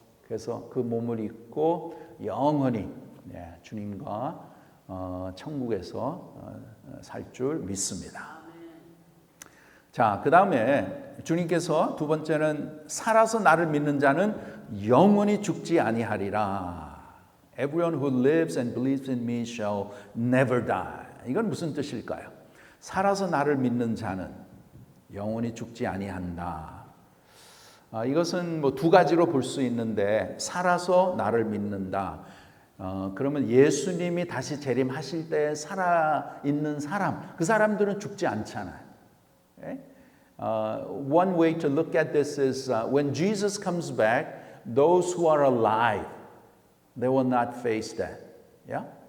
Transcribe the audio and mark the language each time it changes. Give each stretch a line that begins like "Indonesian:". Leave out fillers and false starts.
Korean: 그래서 그 몸을 입고 영원히 주님과 천국에서 살 줄 믿습니다. 자, 그 다음에 주님께서 두 번째는 살아서 나를 믿는 자는 영원히 죽지 아니하리라.
English: Everyone who lives and believes in me shall never die.
Korean: 이건 무슨 뜻일까요? 살아서 나를 믿는 자는 영원히 죽지 아니한다. 이것은 뭐 두 가지로 볼 수 있는데 살아서 나를 믿는다. 그러면 예수님이 다시 재림하실 때 살아있는 사람, 그 사람들은 죽지 않잖아요.
English: One way to look at this is when Jesus comes back, those who are alive, they will not face death. Yeah?